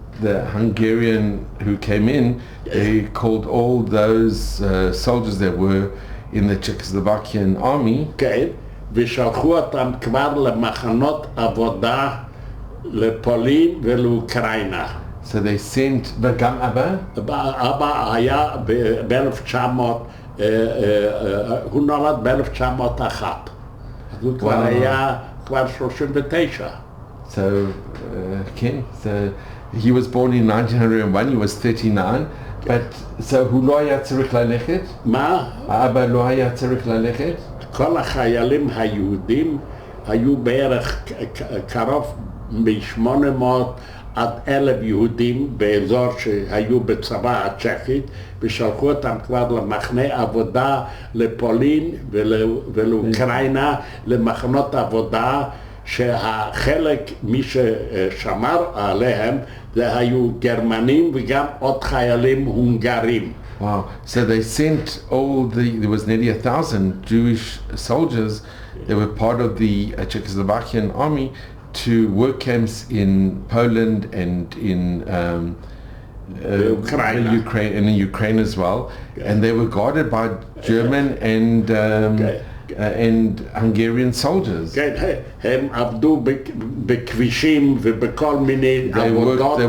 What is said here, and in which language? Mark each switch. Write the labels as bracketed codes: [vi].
[en] The Hungarian who came in, they called all those soldiers that were in the Czechoslovakian army. [he] כן, ושלחו אותם כבר למחנות עבודה לפולין ולאוקראינה. [en] So they sent, [he] וגם אבא? אבא היה ב-1900, הוא נולד ב-1901. אז הוא כבר היה כבר 39. [en] So, כן, so he was born in 1901, he was 39, but so [he] הוא לא היה צריך ללכת? מה? האבא לא היה צריך ללכת? כל החיילים היהודים היו בערך קרוב מ-800 עד 1,000 יהודים באזור שהיו בצבא הצ'כית ושלחו אותם כבר למחנה עבודה לפולין ולאוקראינה, למחנות עבודה שהחלק, מי ששמר עליהם, זה היו גרמנים וגם עוד חיילים הונגרים. [en] Wow, so they sent there was nearly 1,000 Jewish soldiers that were part of the Czechoslovakian army to work camps in Poland and in Ukraine and in Ukraine as well, and they were guarded by German and Hungarian soldiers. [he] כן, הם עבדו בכבישים ובכל מיני עבודות.